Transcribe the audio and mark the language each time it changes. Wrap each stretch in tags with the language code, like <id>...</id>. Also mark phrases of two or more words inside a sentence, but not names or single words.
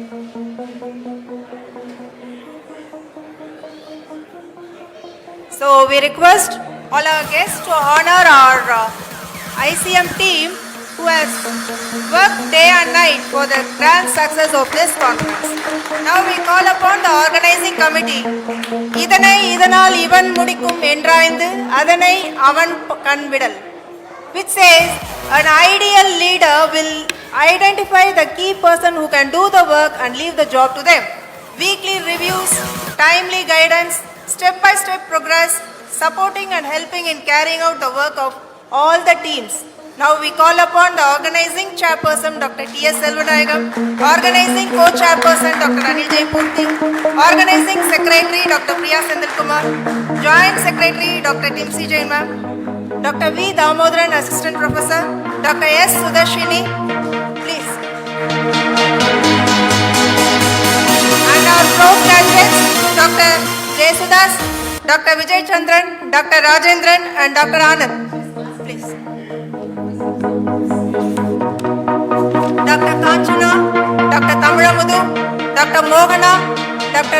<en>So we request all our guests to honor our ICM team who has worked day and night for the grand success of this conference. Now we call upon the organizing committee.</en> <ta>இதனை இதனால் இவன் முடிக்கும் என்றாய்ந்து அதனை அவன் கண்விடல்,</ta> <en>which says an ideal leader will identify the key person who can do the work and leave the job to them. Weekly reviews, timely guidance, step-by-step progress, supporting and helping in carrying out the work of all the teams. Now we call upon the organizing chairperson Dr. T.S. Selvanayagam, organizing co-chairperson Dr. Anil J. Purthy, organizing secretary Dr. Priya Sendilkumar, joint secretary Dr. Timsi Jain ma'am, Dr. V. Damodaran, assistant professor, Dr. S. Sudarshini, please. And our pro graduates Dr. J. Sudas, Dr. Vijay Chandran, Dr. Rajendran and Dr. Anand, please. Dr. Kanchana, Dr. Tamilamudu, Dr. Mohana, Dr.</en>